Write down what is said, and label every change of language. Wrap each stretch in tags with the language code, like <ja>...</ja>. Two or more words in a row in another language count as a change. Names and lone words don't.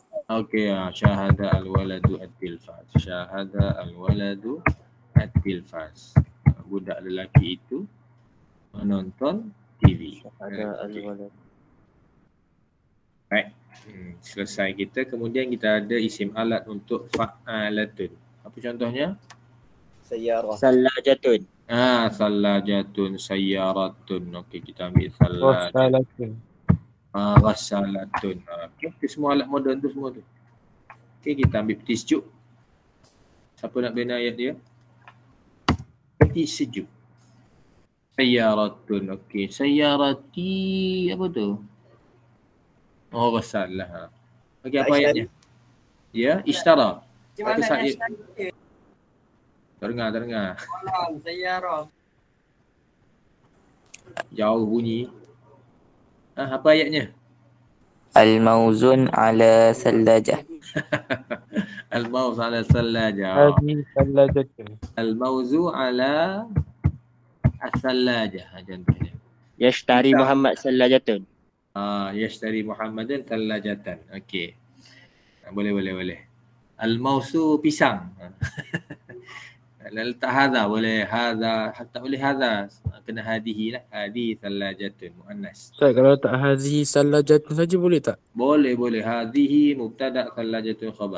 <ar>Okey, شاهد الولدُ التلفاز. شاهد الولدُ التلفاز.</ar> <ms>Budak lelaki itu menonton TV.</ms> <ar>شاهد الولدُ.</ar> <ms>Baik. Selesai kita. Kemudian kita ada isim alat untuk fa'alatun. Apa contohnya?</ms> <ar>سيارة. ثلاجةٌ. ثلاجةٌ، سيارةٌ.</ar> <ms>Okey, kita ambil salajatun. Ghassalatun. Okey, itu semua alat moden tu semua tu. Okey, kita ambil peti sejuk. Siapa nak bina ayat dia? Peti sejuk. Sayyaratun. Okey, sayyarati apa tu? Ghassalah. Okey, apa ayatnya? Ya, ishtara. Macam mana Terdengar. Jauh bunyi. Apa ayatnya?</ms> <ar>الموزُ على ثلاجة. الموز على ثلاجة. الموزُ على الثلاجة.</ar> <ms>Contohnya.</ms> <ar>يشتري محمد ثلاجةٌ. يشتري محمداً ثلاجةً.</ar> <ms>Okey. Boleh. Al-mausu pisang. Letak hadha boleh, hadha tak boleh hadha, kena hadihi lah.</ms> <ar>هذه ثلاجةٌ مؤنث.</ar> <ms>Ustaz, kalau letak</ms> <ar>هذه ثلاجةٌ</ar> <ms>saja boleh tak? Boleh.</ms> <ar>هذه مبتدأ، ثلاجةٌ خبر.</ar>